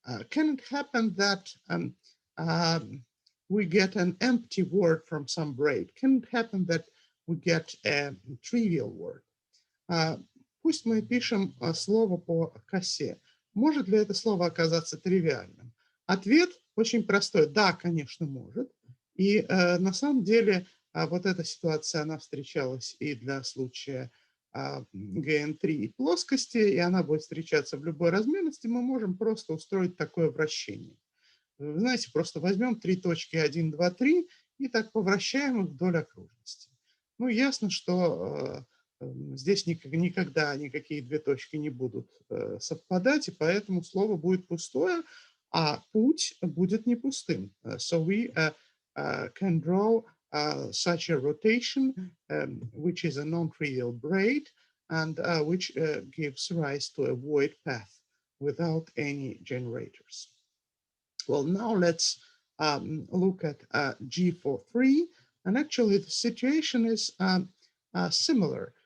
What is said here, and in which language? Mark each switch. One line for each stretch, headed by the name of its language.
English: Can it happen that we get an empty word from some braid? Can it happen that we get a trivial word?
Russian: Пусть мы пишем слово по косе. Может ли это слово оказаться тривиальным? Ответ очень простой. Да, конечно, может. И на самом деле вот эта ситуация, она встречалась и для случая GN3 и плоскости, и она будет встречаться в любой размерности. Мы можем просто устроить такое вращение. Вы знаете, просто возьмем 3 точки 1, 2, 3 и так повращаем их вдоль окружности. Ну, ясно, что здесь никогда никакие 2 точки не будут совпадать, и поэтому слово будет пустое, а путь будет не пустым.
English: So we can draw such a rotation, which is a non-trivial braid, and which gives rise to a void path without any generators. Well, now let's look at G for 3, and actually the situation is similar.